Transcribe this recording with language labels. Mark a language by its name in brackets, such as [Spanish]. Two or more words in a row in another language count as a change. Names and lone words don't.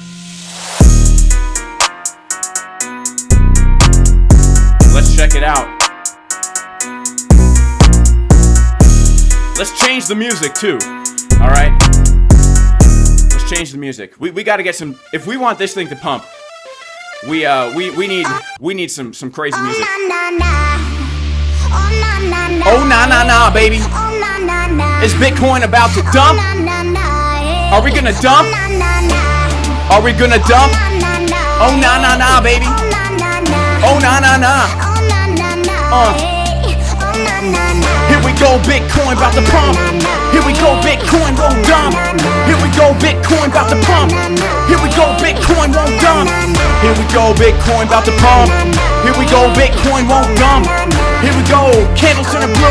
[English] Let's check it out. Let's change the music too. All right. Let's change the music. We got to get some. If we want this thing to pump, we need some crazy music. Oh na na na, baby. Is Bitcoin about to dump? Are we gonna dump? Are we gonna dump? Oh na na na, baby. Oh na na na. Here we go, Bitcoin about to pump. Here we go, Bitcoin won't dump. Here we go, Bitcoin about to pump. Here we go, Bitcoin won't dump. Here we go, Bitcoin about to pump. Here we go, Bitcoin won't dump. Here we go, candles turning blue.